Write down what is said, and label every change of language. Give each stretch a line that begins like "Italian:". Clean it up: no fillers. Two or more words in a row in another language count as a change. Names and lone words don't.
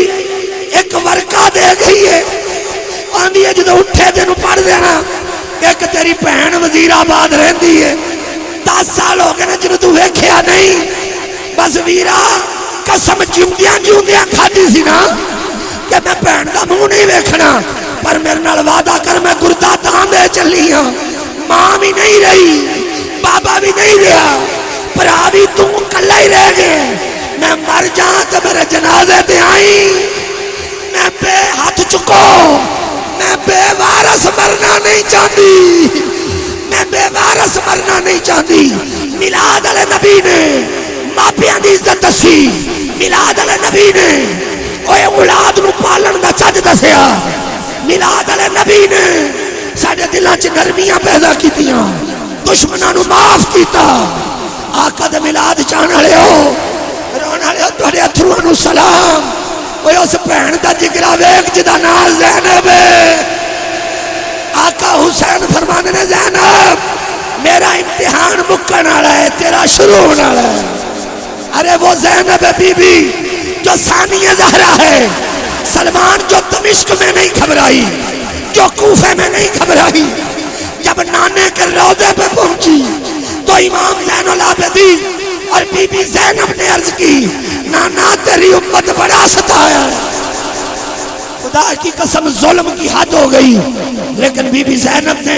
Punjabi: ایک ورقہ دے گئی ہے آندھی ہے جدوں اٹھے تینوں پڑھ دینا ایک تیری بہن وزیر آباد رہندی ہے 10 سال ہو گئے نے جنوں تو ویکھیا نہیں بس ویرا قسم جیوندیاں کھادی سی نا کہ میں بہن دا منہ نہیں ویکھنا پر میرے نال وعدہ کر میں گردہ تاں دے چلی ہاں ماں بھی نہیں رہی بابا بھی نہیں رہا بھرا بھی تو کلا ہی رہ گئے میں مر جاں تے میرے جنازے تے آئی میں بے ہاتھ چکو میں بے وارث مرنا نہیں چاہتی میں بے وارث مرنا نہیں چاہتی میلاد علی نبی نے ماپیاں دی عزت دسی میلاد علی نبی نے اوے اولاد نو پالن دا چج دسیا میلاد علی نبی نے ساڈے دلاں چ نرمیاں پیدا کیتیاں دشمناں نو معاف کیتا آقا دے میلاد چاہن والے ہو رون والے ہو تہاڈے اتھرواں نو سلام اوے اس بہن دا جگرا ویکھ جدا نام زینب آقا حسین فرمانے نے زینب میرا امتحان مکن والا ہے تیرا شروع ہونے والا ہے ارے وہ
Urdu: زینب بی بی جو ثانیہ زہرا ہے سلمان جو دمشق میں نہیں گھبرائی جو کوفے میں نہیں گھبرائی جب نانے کے روضے پہ پہنچی تو امام زین العابدین اور بی بی زینب نے عرض کی نانا تیری امت بڑا ستایا ہے خدا کی قسم ظلم کی حد ہو گئی لیکن بی بی زینب نے